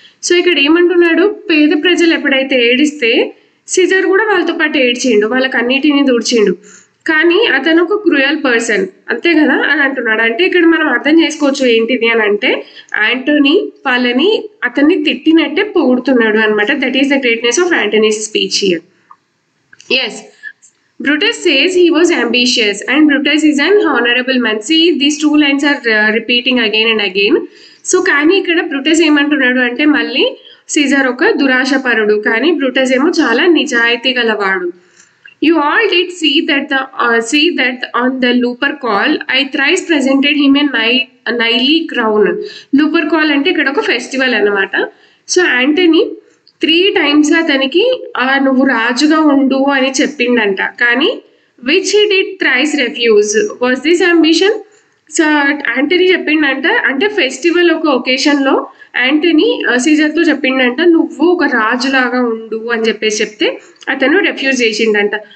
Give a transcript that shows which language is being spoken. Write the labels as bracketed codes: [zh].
[te] So ఇక్కడ ఏమంటున్నాడు, పేద ప్రజలు ఎప్పుడైతే ఏడిస్తే సీజర్ కూడా వాళ్ళతో పాటు ఏడ్చిండు, వాళ్ళకి అన్నిటిని దూడ్చిండు. కానీ అతను ఒక క్రూయల్ పర్సన్, అంతే కదా అని అంటున్నాడు. అంటే ఇక్కడ మనం అర్థం చేసుకోవచ్చు ఏంటిది అని అంటే, యాంటనీ అతన్ని తిట్టినట్టే పొగుడుతున్నాడు అనమాట. [en] That is the greatness of Antony's speech here. Yes, Brutus says he was ambitious and Brutus is an honorable man. See, these two lines are repeating again and again. [te] So కానీ ఇక్కడ బ్రూటస్ ఏమంటున్నాడు అంటే, మళ్ళీ Caesar ఒక దురాశపరుడు, కానీ Brutus ఏమో చాలా నిజాయితీ గలవాడు. [en] You all did see that on the Lupercal I thrice presented him a knightly crown. [te] Lupercal అంటే ఇక్కడ ఒక ఫెస్టివల్ అన్నమాట. సో యాంటనీ 3 times అతనికి నువ్వు రాజుగా ఉండు అని చెప్పిండంట. [en] కానీ which he did thrice refuse. Was this ambition? [te] So Antony చెప్పిండంట, అంటే ఫెస్టివల్ ఒక ఒకేషన్లో యాంటనీ సీజర్తో చెప్పిండంట, నువ్వు ఒక రాజులాగా ఉండు అని చెప్తే అతను రెఫ్యూజ్ చేసిండంట.